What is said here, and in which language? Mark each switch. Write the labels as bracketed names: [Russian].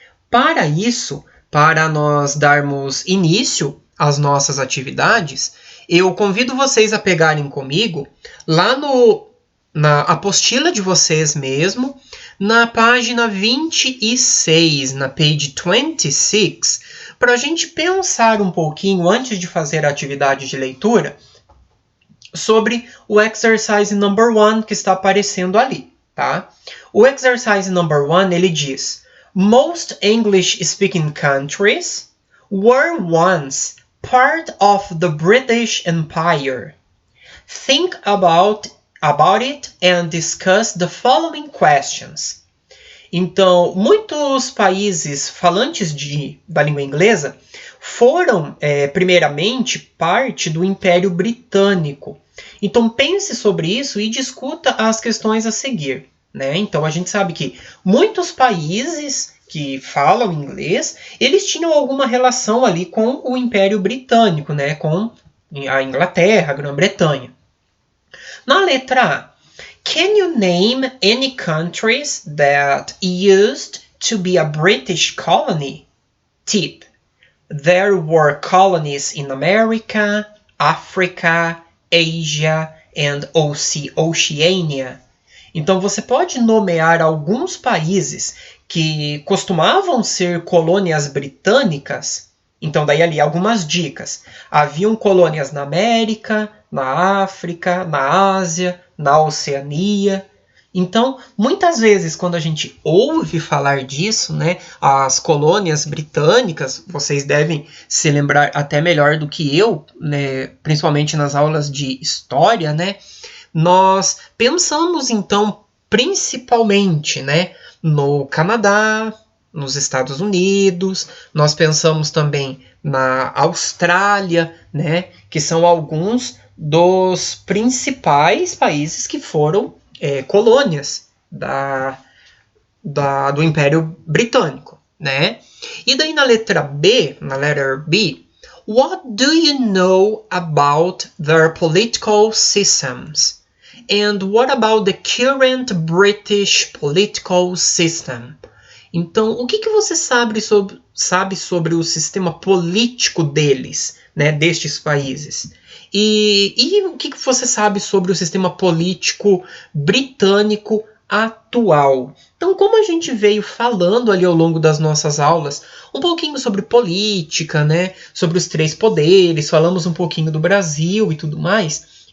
[Portuguese] Para isso, para nós darmos início às nossas atividades, eu convido vocês a pegarem comigo lá na apostila de vocês mesmo, na página 26, na page 26, para a gente pensar um pouquinho, antes de fazer a atividade de leitura, sobre o [English] exercise number 1 [Portuguese] que está aparecendo ali, tá? O [English] exercise number 1, [Portuguese] ele diz: [English] Most English-speaking countries were once part of the British Empire. Think about it and discuss the following questions. [Portuguese] Então, muitos países falantes da língua inglesa foram, primeiramente, parte do Império Britânico. Então, pense sobre isso e discuta as questões a seguir, né? Então, a gente sabe que muitos países que falam inglês, eles tinham alguma relação ali com o Império Britânico, né? Com a Inglaterra, a Grã-Bretanha. Na letra A, [English] can you name any countries that used to be a British colony? Tip: there were colonies in America, Africa, Asia and Oceania. [Portuguese] Então você pode nomear alguns países que costumavam ser colônias britânicas. Então daí ali algumas dicas. Haviam colônias na América, na África, na Ásia, na Oceania. Então, muitas vezes, quando a gente ouve falar disso, né, as colônias britânicas, vocês devem se lembrar até melhor do que eu, né, principalmente nas aulas de história, né, nós pensamos, então, principalmente, né, no Canadá, nos Estados Unidos, nós pensamos também na Austrália, né, que são alguns dos principais países que foram colônias do Império Britânico, né? E daí na letra B, na [English] letter B, what do you know about their political systems? And what about the current British political system? [Portuguese] Então, o que você sabe sobre o sistema político deles, né, destes países? E o que você sabe sobre o sistema político britânico atual? Então, como a gente veio falando ali ao longo das nossas aulas, um pouquinho sobre política, né, sobre os 3 poderes, falamos um pouquinho do Brasil e tudo mais.